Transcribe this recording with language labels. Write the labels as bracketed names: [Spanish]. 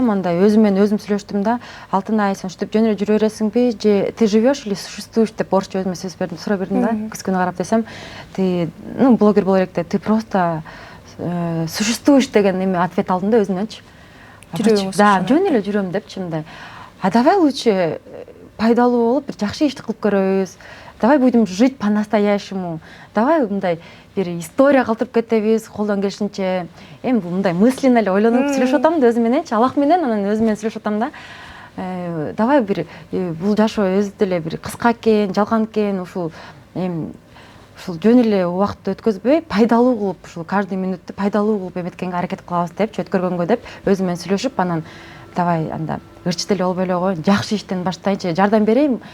[Kyrgyz] Мындай өзүм менен өзүм сүйлөштүм да. Алтынай, сен ушинтип жөн эле жүрө бересиңби, же [Russian] ты живешь или существуешь [Kyrgyz] деп орусча өзүмө сөз бердим, суроо бердим да. Күз күнү карап десем, ты, блогер боло берек да, [Russian] ты просто существуешь [Kyrgyz] деген эме ответ алдым да өзүмдөнчү. Да, жөн эле жүрөм депчи мындай. [Russian] А давай лучше [Kyrgyz] пайдалуу болуп, бир жакшы ишти кылып көрөбүз. [Russian] Давай будем жить по-настоящему. [Kyrgyz] Давай мындай бир история калтырып кетебиз, колдон келишинче. Эми бул мындай мысленно эле ойлонуп сүйлөшүп атам да өзүм мененчи, Аллах менен, анан өзүм менен сүйлөшүп атам да. Давай бир бул жашоо өзү деле бир кыска экен, жалган экен, ушул жөн эле убакытты өткөзбөй, пайдалуу кылып, ушул каждый минутты пайдалуу кылып эметкенге аракет кылабыз депчи, өткөргөнгө деп өзүм менен сүйлөшүп, анан давай анда ырчы деле болбой эле койгон, жакшы иштен баштайынчы, жардам берейин.